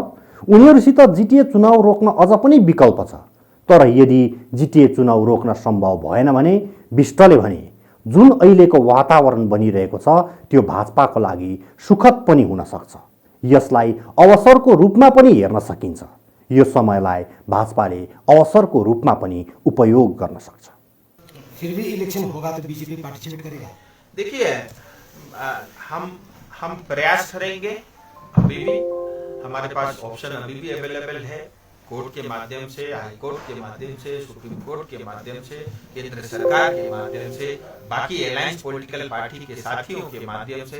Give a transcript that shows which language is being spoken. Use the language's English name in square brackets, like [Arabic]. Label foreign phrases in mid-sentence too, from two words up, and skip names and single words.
[Nepali] उनीहरूसित जिटिए चुनाव रोक्न अझ पनि विकल्प छ, तर यदि जिटिए चुनाव रोक्न सम्भव भएन भने विष्टले भने जुन अहिलेको वातावरण बनिरहेको छ त्यो भाजपाको लागि सुखद पनि हुन सक्छ। यसलाई अवसरको रूपमा पनि हेर्न सकिन्छ। यो समयलाई भाजपाले अवसरको रूपमा पनि उपयोग गर्न सक्छ। [Hindi] फिर भी इलेक्शन होगा तो बीजेपी पार्टिसिपेट करेगा? देखिए, हम प्रयास करेंगे। अभी भी हमारे पास ऑप्शन अभी भी अवेलेबल है, कोर्ट के माध्यम से, हाई कोर्ट के माध्यम से, सुप्रीम कोर्ट के माध्यम से, केंद्र सरकार के माध्यम से, बाकी [English] alliance political party [Hindi] के साथियों के माध्यम से।